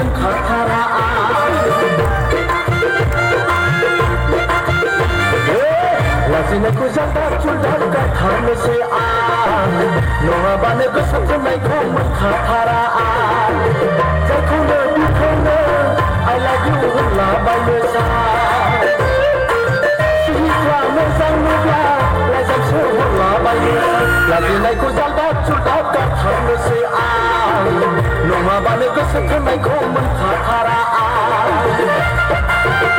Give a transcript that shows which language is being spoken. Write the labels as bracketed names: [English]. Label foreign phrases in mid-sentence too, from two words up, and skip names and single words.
[Bodo] खाथारा लाजिनायखौ जानथा थुलथा गारथारनोसै आं नङाबानो गोसो थोननायखौ मोनखाथारा आं जायखौनो बेखौनो [English] I love you [Bodo] होनलाबायनोसै सिरिफ्रा मोजां नुब्ला लाइजामसो हरलाबायनोसै लाजिनायखौ जानथा थुलथा गारथारनोसै आं नङाबानो गोसो थोननायखौ मोनखाथारा आं